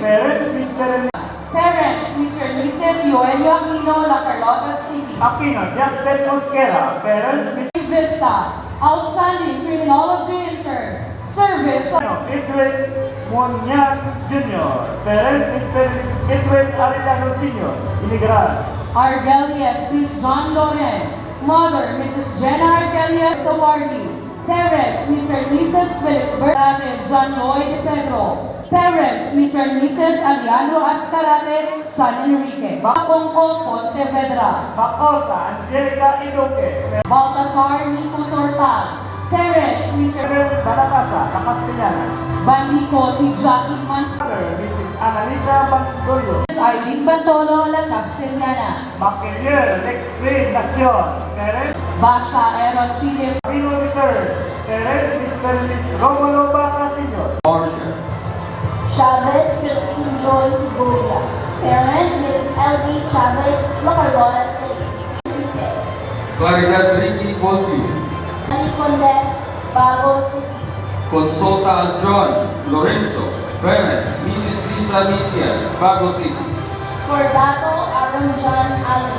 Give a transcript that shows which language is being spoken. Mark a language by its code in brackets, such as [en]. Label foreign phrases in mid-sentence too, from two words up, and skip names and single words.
[en] Parents, Mr. and Parents, Mr. and Mrs. Yoelio Aquino, La Carlota City. Aquino, Justin Mosquera. Parents, Mr. Vista, Outstanding Criminology Intern. Service. Edwin Monyan Jr. Parents, Mr. and Mrs. Edwin Arellano Sr. Immigrant. Argelius Chris John Loren. Mother, Mrs. Jenna Argelius Sawardi. Parents, Mr. and Mrs. Felisberto John Lloyd De Pedro. Parents, Mr. and Mrs. Alejandro Ascarate, San Enrique. Bacongco, Pontevedra. Bacosa, Angelica Idoque. Baltasar Nico Tortal. Parents, Mr. Balacasa, La Castellana. Bandico Tijaki Mans. Mother, Mrs. Analisa Bantoyo. Aileen Bantolo, La Castellana. Maquilier, Lex Green, Nacion. Parents, Basa Aaron Philip. Pino III. Parents, Mr. and Mrs. Romulo Basa Sr. Chavez Christine Joy Sigoria. Parent, Mrs. L.B. Chavez, La Carlota City. Enrique. Claridad Ricky Colby. Ani Condex, Bago City. Consulta John Lorenzo. Parents, Mrs. Lisa Misias, Bago City. Cordato Aaron John Aldo.